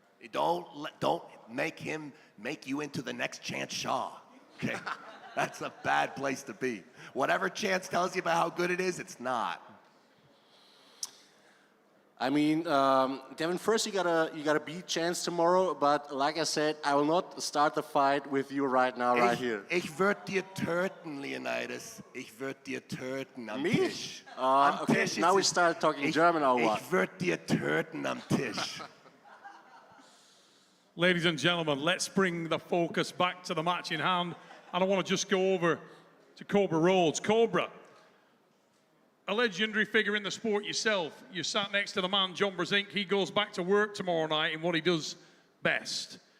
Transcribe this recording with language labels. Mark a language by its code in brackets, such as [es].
[en] Don't make him make you into the next Chance Shaw. Okay? That's a bad place to be. Whatever Chance tells you about how good it is, it's not. I mean, Devon, first you gotta beat Chance tomorrow, but like I said, I will not start the fight with you right now, right here. [de] Ich würd dir töten, Leonidas. Ich würd dir töten am [en] Me? [de] Tisch. [en] Okay, now we start talking German or what? [de] Ich würd dir töten am Tisch. [en] Ladies and gentlemen, let's bring the focus back to the match in hand. And I want to just go over to Cobra Rhodes. Cobra, a legendary figure in the sport yourself. You sat next to the man, John Brzenk. He goes back to work tomorrow night in what he does best.